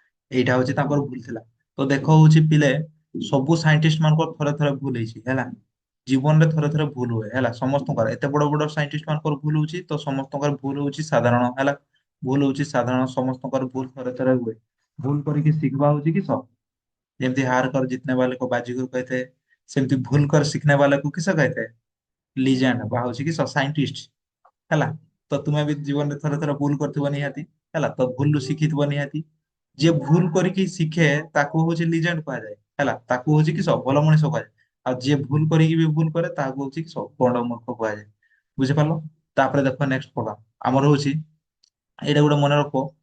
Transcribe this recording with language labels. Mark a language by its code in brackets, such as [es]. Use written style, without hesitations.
[or] ଏଇଟା ହଉଛି ତାଙ୍କର ଭୁଲ ଥିଲା। ତ ଦେଖ ହଉଛି ପିଲେ ସବୁ ସାଇଣ୍ଟିଷ୍ଟ ମାନଙ୍କର ଥରେ ଥରେ ଭୁଲ ହେଇଛି ହେଲା। ଜୀବନରେ ଥରେ ଥରେ ଭୁଲ ହୁଏ ହେଲା ସମସ୍ତଙ୍କର। ଏତେ ବଡ ବଡ ସାଇଣ୍ଟିଷ୍ଟ ମାନଙ୍କର ଭୁଲ ହଉଛି ତ ସମସ୍ତଙ୍କର ଭୁଲ ହଉଛି ସାଧାରଣ ହେଲା। ଭୁଲ ହଉଛି ସାଧାରଣ ସମସ୍ତଙ୍କର ଭୁଲ ଥରେ ଥରେ ହୁଏ। ଭୁଲ କରିକି ଶିଖବା ହଉଛି କି सब। ଯେମିତି [hi] हार कर जीतने वाले को बाजीगर कहते हैं, [or] ସେମିତି ଭୁଲ [hi] कर सीखने वाले को किसे कहते हैं [or] ଲିଜେଣ୍ଡ ବା ହଉଛି କି ସାଇଣ୍ଟିଷ୍ଟ ହେଲା। ତ ତୁମେ ବି ଜୀବନରେ ଥରେ ଥରେ ଭୁଲ କରିଥିବ ନିହାତି ହେଲା, ତ ଭୁଲରୁ ଶିଖିଥିବ ନିହାତି। ଯିଏ ଭୁଲ କରିକି ଶିଖେ ତାକୁ ହଉଛି ଲିଜେଣ୍ଡ କୁହାଯାଏ ହେଲା, ତାକୁ ହଉଛି କି ସବୁ ଭଲ ମଣିଷ କୁହାଯାଏ। ଆଉ ଯିଏ ଭୁଲ କରିକି ବି ଭୁଲ କରେ ତାହାକୁ ହଉଛି କି ସବୁ ବଡ ମୂର୍ଖ କୁହାଯାଏ ବୁଝିପାରିଲ। ତାପରେ ଦେଖ ନେକ୍ସଟ ପଢା ଆମର ହଉଛି ଏଇଟା ଗୋଟେ ମନେ ରଖ।